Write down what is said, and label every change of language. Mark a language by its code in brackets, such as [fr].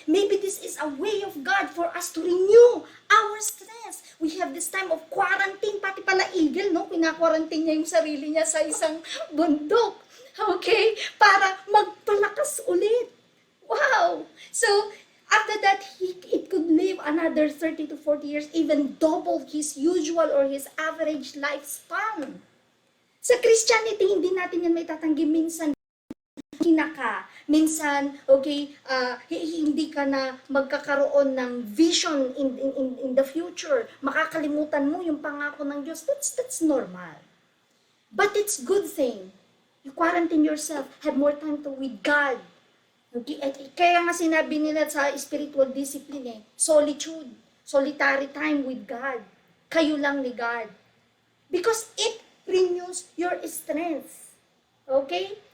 [en] Maybe this is a way of God for us to renew our strength. We have this time of quarantine. [tl] Pati pala eagle, no? Pina-quarantine niya yung sarili niya sa isang bundok. Okay? Para magpalakas ulit. Wow! [en] So, after that, it could live another 30 to 40 years, even double his usual or his average lifespan. [tl] Sa Christianity, hindi natin yan may tatanggi minsan. na ka. Minsan, okay, hindi ka na magkakaroon ng [en] vision in the future. [tl] Makakalimutan mo yung pangako ng Diyos. [en] That's normal. But it's good thing. You quarantine yourself, have more time to with God. Okay? [tl] At kaya nga sinabi nila sa [en] spiritual discipline solitude, solitary time with God. [tl] Kayo lang ni God. [en] Because it renews your strength. Okay?